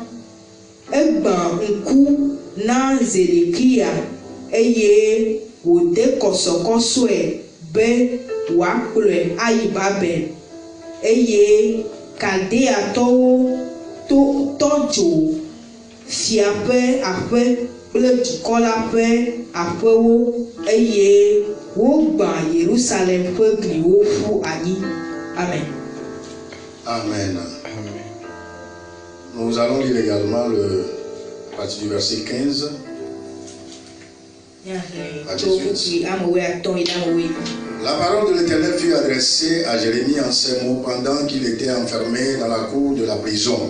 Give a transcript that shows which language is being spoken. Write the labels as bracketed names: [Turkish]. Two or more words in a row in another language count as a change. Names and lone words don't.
[Ewe] Egbã ŋku na Zedekia eye wòde kɔsɔkɔsɔe be wòakplɔe ayi Babel eye Kaldeatɔwo tɔ dzo fia ƒe aƒe kple dukɔ la ƒe aƒewo eye wogbã Yerusalem ƒe gliwo ƒu anyi. Amen. Amen. [French] Nous allons lire également à partir du verset 15 à 18. La parole de l'Éternel fut adressée à Jérémie en ces mots pendant qu'il était enfermé dans la cour de la prison.